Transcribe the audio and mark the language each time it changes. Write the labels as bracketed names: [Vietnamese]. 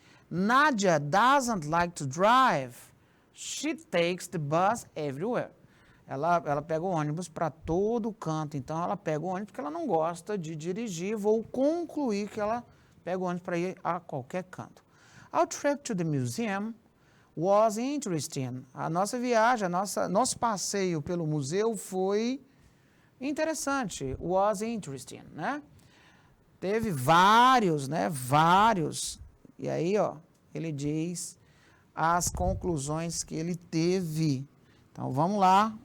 [English] Nadia doesn't like to drive. She takes the bus everywhere. [Portuguese] Ela pega o ônibus para todo canto. Então, ela pega o ônibus porque ela não gosta de dirigir. Vou concluir que ela pega o ônibus para ir a qualquer canto. [English] Our trip to the museum was interesting. [Portuguese] A nossa viagem, nosso passeio pelo museu foi interessante. [English] Was interesting, [Portuguese] né? Teve vários, né? Vários. E aí, ó, ele diz as conclusões que ele teve. Então, vamos lá.